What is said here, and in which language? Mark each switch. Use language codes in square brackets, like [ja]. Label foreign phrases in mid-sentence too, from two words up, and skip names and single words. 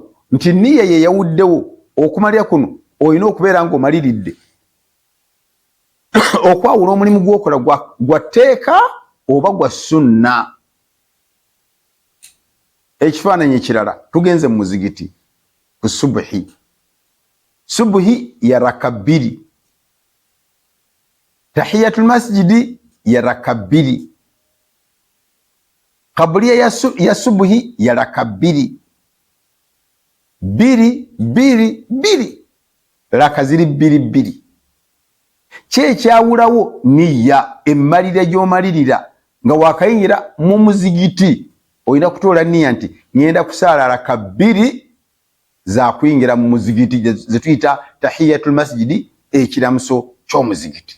[lg] Nti nniya ye yawuddewo okumalira kuno olina okubeera ng'omaliridde okwawula omulimu gw'okola gwa tteeka oba gwa sunna. Ekifaananyi ekirala, tugenze mu muzigiti ku subuhi. Subuhi ya raka 2, [ar] تحية المسجد [lg] ya raka 2, kabuliya ya subuhi ya raka 2, 2 raka ziri 2. Kyekyawulawo niya, emmalira gy'omalirira nga wakayingira mu muzigiti olina kutoola niya nti ŋŋenda kusaala raka 2 za kuyingira mu muzigiti ze tuyita [ar] تحية المسجد, [lg] ekiramuso ky'omuzigiti.